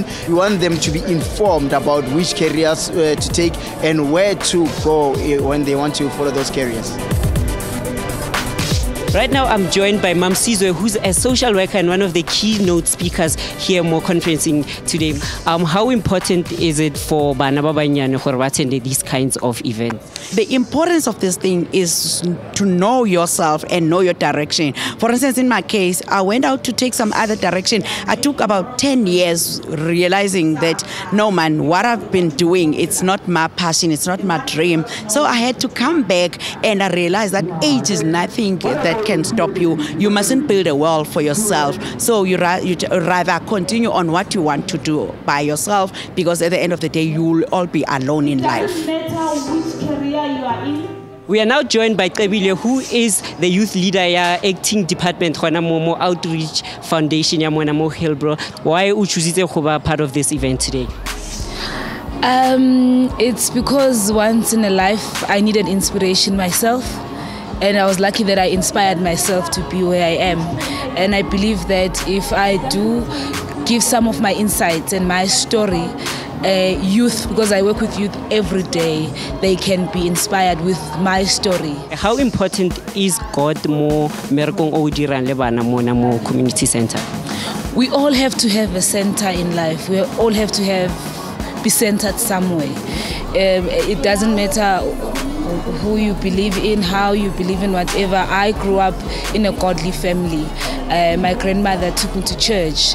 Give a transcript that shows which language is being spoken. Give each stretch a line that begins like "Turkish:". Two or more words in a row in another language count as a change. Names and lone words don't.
English: We want them to be informed about which careers to take and where to go when they want to follow those careers. Right now, I'm joined by Mzansi, who's a social worker and one of the keynote speakers here more conferencing today. How important is it for
Tswana: bana ba banyane gore ba
English: attend these kinds of events? The importance of this thing is to know yourself and know your direction. For instance, in my case, I went out to take some other direction. I took about 10 years realizing that, no man, what I've been doing, it's not my passion, it's not my dream. So I had to come back and I realized that age is nothing that can stop you. You mustn't build a world for yourself. So you rather continue on what you want to do by yourself, because at the end of the day, you will all be alone in life. We are now joined by Viwe, who is the youth leader ya acting department
Tswana: gona mo
English: outreach foundation
Tswana: ya mona mo
English: Hillbrow. Why you choose to be part of this event today? It's because once in a life I needed inspiration myself, and I was lucky that I inspired myself to be where I am. And I believe that if I do give some of my insights and my story, youth, because I work with youth every day, they can be inspired with my story. How important is God
Tswana: more merekong o dirang le bana mona mo
English: community center? We all have to have a center in life. We all have to be centered somewhere. It doesn't matter who you believe in, how you believe in, whatever. I grew up in a godly family. My grandmother took me to church.